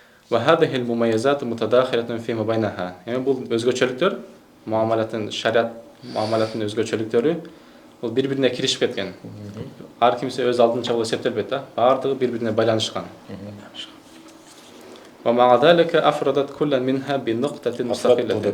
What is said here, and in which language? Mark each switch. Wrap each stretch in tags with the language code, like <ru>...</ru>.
<ar>وهذه المميزات متداخلة فيما بينها.</ar> <ky>Эми бул өзгөчөлүктөр, шариат муамалаттын өзгөчөлүктөрү бул бири-бирине киришип кеткен. Ар кимсе өз алдынча бул эсептелбейт да. Бардыгы бири-бирине байланышкан.</ky> <ar>ومع ذلك أفردت كل منها بنقطة مستقلة.</ar>